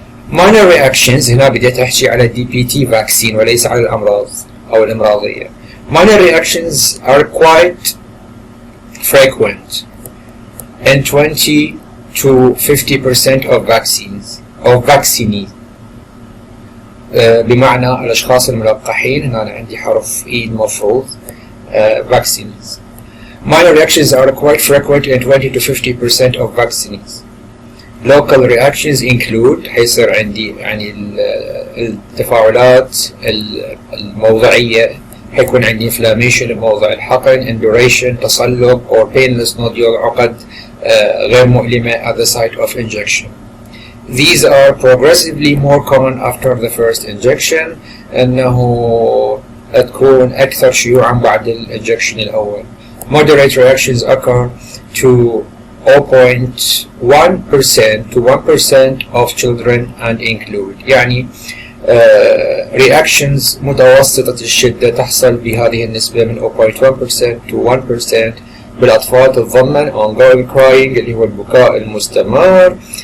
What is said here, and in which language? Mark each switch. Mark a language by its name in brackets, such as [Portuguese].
[English] minor reactions [Arabic] هنا بديت أحكي على DPT vaccine وليس على الأمراض أو الإمراضية. [English] minor reactions are quite frequent in 20 to 50% of vaccines [Arabic] أو vaccinees، بمعنى الأشخاص الملقحين، هنا أنا عندي حرف إي المفروض vaccines. [English] Minor reactions are quite frequent in 20 to 50% of vaccines. Local reactions include [Arabic] حيصير عندي يعني التفاعلات الموضعية، حيكون عندي [English] inflammation [Arabic] بموضع الحقن، [English] induration [Arabic] تصلب [English] or painless nodule [Arabic] عقد غير مؤلمة [English] at the site of injection. these are progressively more common after the first injection. [Arabic] أنه تكون أكثر شيوعا بعد الانجكشن الأول. [English] Moderate reactions occur to 0.1% to 1% of children and include [Arabic] يعني reactions متوسطة الشدة تحصل بهذه النسبة من 0.1% [English] to 1% [Arabic] بالأطفال تتضمن [English] ongoing crying [Arabic] اللي هو البكاء المستمر.